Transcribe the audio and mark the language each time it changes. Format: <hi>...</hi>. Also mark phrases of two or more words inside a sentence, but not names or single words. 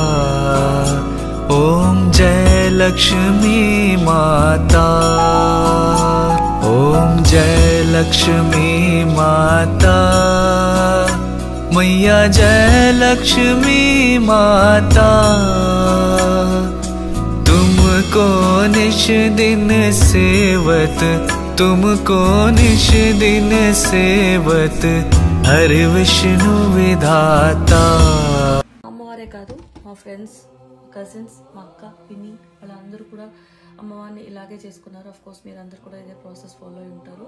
<hi>ओम जय लक्ष्मी माता, ओम जय लक्ष्मी माता मैया, जय लक्ष्मी माता, तुमको निश दिन सेवत, तुमको निश दिन सेवत, हरि विष्णु विधाता।</hi> <te>అమ్మవారే కాదు, మా ఫ్రెండ్స్, కజిన్స్, మా అక్క, పిన్ని వాళ్ళందరూ కూడా అమ్మవారిని ఇలాగే చేసుకున్నారు.</te> <en>of course</en> <te>మీరు అందరు కూడా ఇదే</te> <en>process follow</en> <te>అయి ఉంటారు.</te>